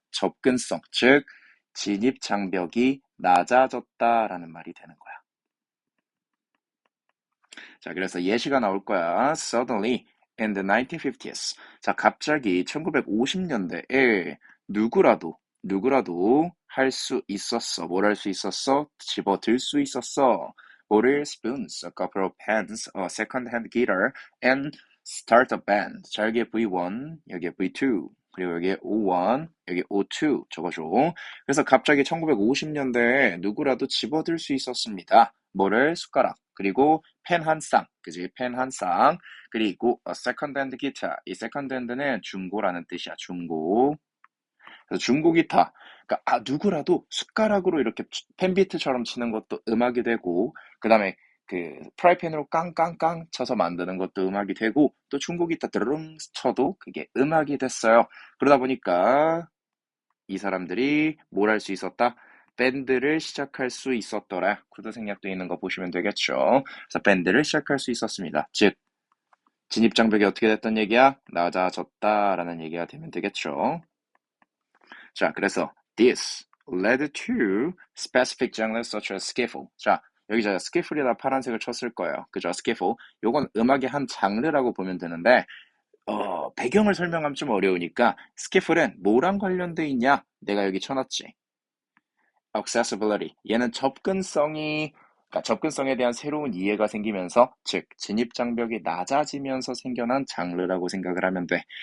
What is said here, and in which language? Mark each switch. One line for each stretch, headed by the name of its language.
Korean: 접근성, 즉, 진입 장벽이 낮아졌다라는 말이 되는 거야. 자, 그래서 예시가 나올 거야.
English: Suddenly, in the 1950s.
Korean: 자, 갑자기 1950년대에 누구라도 할 수 있었어. 뭘 할 수 있었어? 집어들 수 있었어. 뭐를?
English: Spoons, a couple of pens, a second-hand guitar, and start a band.
Korean: 자, 여기에 V1, 여기에 V2, 그리고 여기에 O1, 여기 O2 적어줘. 그래서 갑자기 1950년대에 누구라도 집어들 수 있었습니다. 뭐를? 숟가락. 그리고 펜 한 쌍, 그지? 펜 한 쌍. 그리고 세컨드 핸드 기타. 이 세컨드 핸드는 중고라는 뜻이야. 중고. 그래서 중고 기타. 그러니까 누구라도 숟가락으로 이렇게 펜비트처럼 치는 것도 음악이 되고, 그다음에 그 프라이팬으로 깡깡깡 쳐서 만드는 것도 음악이 되고, 또 중고 기타 드르릉 쳐도 그게 음악이 됐어요. 그러다 보니까 이 사람들이 뭘 할 수 있었다? 밴드를 시작할 수 있었더라. 구도 생략되어 있는 거 보시면 되겠죠. 그래서 밴드를 시작할 수 있었습니다. 즉, 진입장벽이 어떻게 됐던 얘기야? 낮아졌다라는 얘기가 되면 되겠죠.
English: 자, 그래서 this led to specific genres such as skiffle.
Korean: 자, 여기 제가 skiffle이다 파란색을 쳤을 거예요. 그죠? skiffle. 요건 음악의 한 장르라고 보면 되는데, 배경을 설명하면 좀 어려우니까 skiffle은 뭐랑 관련돼 있냐? 내가 여기 쳐놨지. accessibility. 얘는 그러니까 접근성에 대한 새로운 이해가 생기면서, 즉, 진입 장벽이 낮아지면서 생겨난 장르라고 생각을 하면 돼.